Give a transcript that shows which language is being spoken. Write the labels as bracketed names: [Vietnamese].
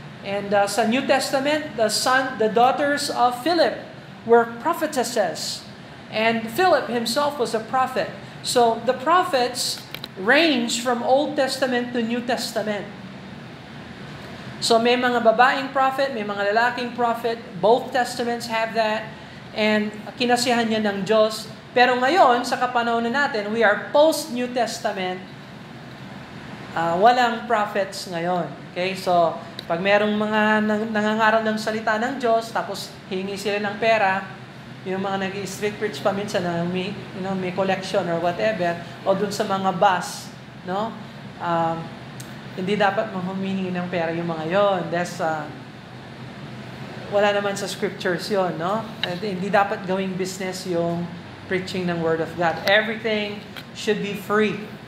[English] And sa New Testament, the daughters of Philip were prophetesses. And Philip himself was a prophet. So the prophets range from Old Testament to New Testament. [Filipino] So may mga babaeng prophet, may mga lalaking prophet. [English] Both testaments have that. [Filipino] And kinasihan niya ng Diyos. Pero ngayon, sa kapanahonan natin, [English] we are post-New Testament. [Filipino] Walang prophets ngayon. Okay? So, pag merong mga nangangaral ng salita ng Diyos, tapos hingi sila ng pera, yung mga nag-street preach pa minsan na may collection or whatever, o dun sa mga bus, no? Hindi dapat humihingi ng pera yung mga yon. Wala naman sa scriptures yon, no? At hindi dapat gawing business yung preaching ng Word of God. [English] Everything should be free.